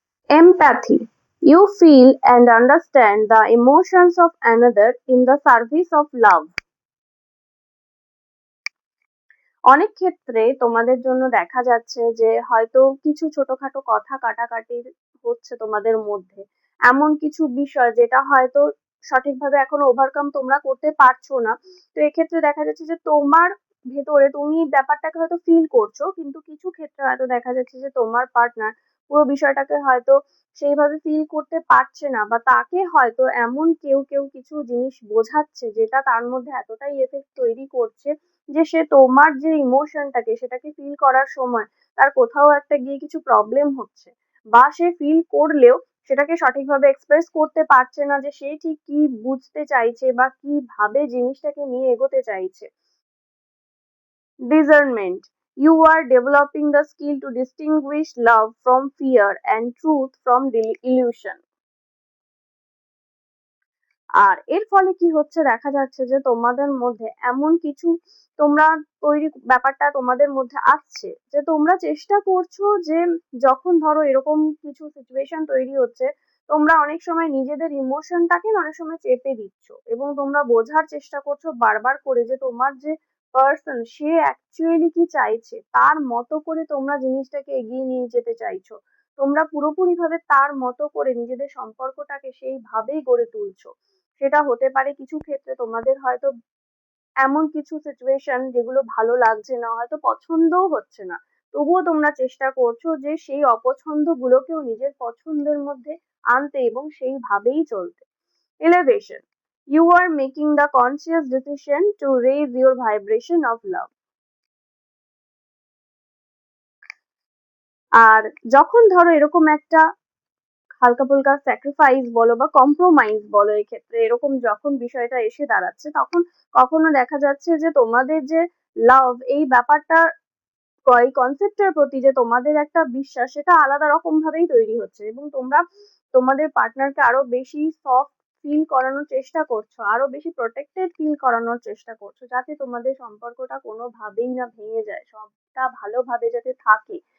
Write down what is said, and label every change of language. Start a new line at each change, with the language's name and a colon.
English: Empathy, you feel and understand the emotions of another in the service of love.
Bangla: অনেক ক্ষেত্রে তোমাদের জন্য দেখা যাচ্ছে যে হয়তো কিছু ছোটখাটো কথা কাটাকাটি হচ্ছে তোমাদের মধ্যে, এমন কিছু বিষয় যেটা হয়তো সঠিকভাবে এখনো ওভারকাম তোমরা করতে পারছো না। তো এক্ষেত্রে দেখা যাচ্ছে যে তোমার ভেতরে তুমি ব্যাপারটাকে হয়তো ফিল করছো, কিন্তু কিছু ক্ষেত্রে হয়তো দেখা যাচ্ছে যে তোমার পার্টনার পুরো বিষয়টাকে হয়তো সেইভাবে ফিল করতে পারছে না, বা তাকে হয়তো এমন কেউ কেউ কিছু জিনিস বোঝাচ্ছে যেটা তার মধ্যে এতটাই এফেক্ট তৈরি করছে যে সে তোমার যে ইমোশনটাকে সেটাকে ফিল করার সময় তার কোথাও একটা গিয়ে কিছু প্রবলেম হচ্ছে, বা সে ফিল করলেও সেটাকে সঠিকভাবে এক্সপ্রেস করতে পারছে না যে সে ঠিক কি বুঝতে চাইছে বা কিভাবে জিনিসটাকে নিয়ে এগোতে চাইছে।
English: Discernment, you are developing the skill to distinguish love from fear and truth from illusion.
Bangla: আর এর ফলে কি হচ্ছে, দেখা যাচ্ছে যে তোমাদের মধ্যে এমন কিছু তোমরা তৈরি ব্যাপারটা তোমাদের মধ্যে আসছে যে তোমরা চেষ্টা করছো যে যখন ধরো এরকম কিছু সিচুয়েশন তৈরি হচ্ছে, তোমরা অনেক সময় নিজেদের ইমোশনটাকে অনেক সময় চেপে দিচ্ছ এবং তোমরা বোঝার চেষ্টা করছো বারবার করে যে তোমার যে পার্সন সে অ্যাকচুয়ালি কি চাইছে, তার মতো করে তোমরা জিনিসটাকে এগিয়ে নিয়ে যেতে চাইছো। তোমরা পুরোপুরি ভাবে তার মতো করে নিজেদের সম্পর্কটাকে সেইভাবেই গড়ে তুলছো। সেটা হতে পারে কিছু ক্ষেত্রে তোমাদের হয়তো এমন কিছু সিচুয়েশন যেগুলো ভালো লাগছে না, হয়তো পছন্দও হচ্ছে না, তবুও তোমরা চেষ্টা করছো যে সেই অপছন্দ গুলোকেও নিজের পছন্দের মধ্যে আনতে এবং সেইভাবেই চলতে।
English: Elevation, you are making the conscious decision to raise your vibration of love.
Bangla: আর যখন ধরো এরকম একটা হালকা ফুলকা স্যাক্রিফাইস বলো বা কম্প্রোমাইজ বলো, এক্ষেত্রে এরকম যখন বিষয়টা এসে দাঁড়াচ্ছে, তখন কখনো দেখা যাচ্ছে যে তোমাদের যে লাভ, এই ব্যাপারটা এই কনসেপ্টের প্রতি যে তোমাদের একটা বিশ্বাস, সেটা আলাদা রকম ভাবেই তৈরি হচ্ছে এবং তোমরা তোমাদের পার্টনারকে আরো বেশি সফট ফিল করানোর চেষ্টা করছো, আরো বেশি প্রোটেক্টেড ফিল করানোর চেষ্টা করছো, যাতে তোমাদের সম্পর্কটা কোনোভাবেই না ভেঙে যায়, সবটা ভালোভাবে যাতে থাকে।